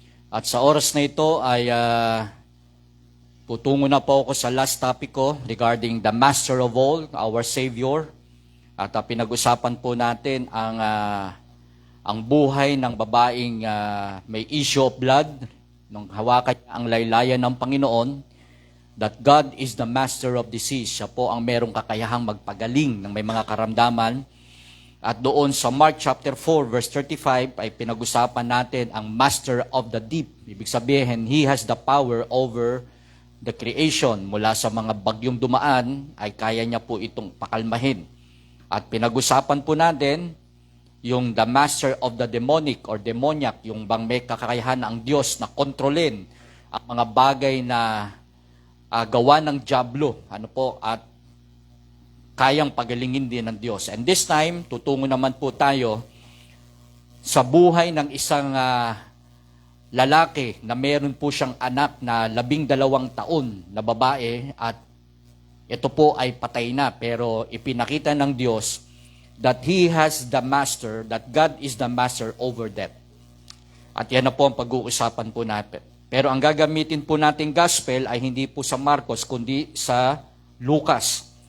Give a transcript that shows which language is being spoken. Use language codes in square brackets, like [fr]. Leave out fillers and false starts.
[tl] At sa oras na ito ay tutungo na po ako sa last topic ko [en] regarding the Master of all, our Savior. [tl] At pinag-usapan po natin ang buhay ng babaeng may issue of blood, nung hawakan niya ang laylayan ng Panginoon, [en] that God is the master of disease. [tl] Siya po ang merong kakayahang magpagaling ng may mga karamdaman. At doon sa Mark chapter 4 verse 35 ay pinag-usapan natin ang master of the deep. Ibig sabihin, [en] He has the power over the creation. [tl] Mula sa mga bagyong dumaan ay kaya niya po itong pakalmahin. At pinag-usapan po natin yung [en] the master of the demonic or demoniac, [tl] yung bang may kakayahan ng Diyos na kontrolin ang mga bagay na gawa ng dyablo. At kayang pagalingin din ng Diyos. [en] And this time, [tl] tutungo naman po tayo sa buhay ng isang lalaki na meron po siyang anak na 12 taon na babae at ito po ay patay na. Pero ipinakita ng Diyos [en] that He has the master, that God is the master over death. [tl] At yan na po ang pag-uusapan po natin. Pero ang gagamitin po nating gospel ay hindi po sa Marcos, kundi sa Lucas.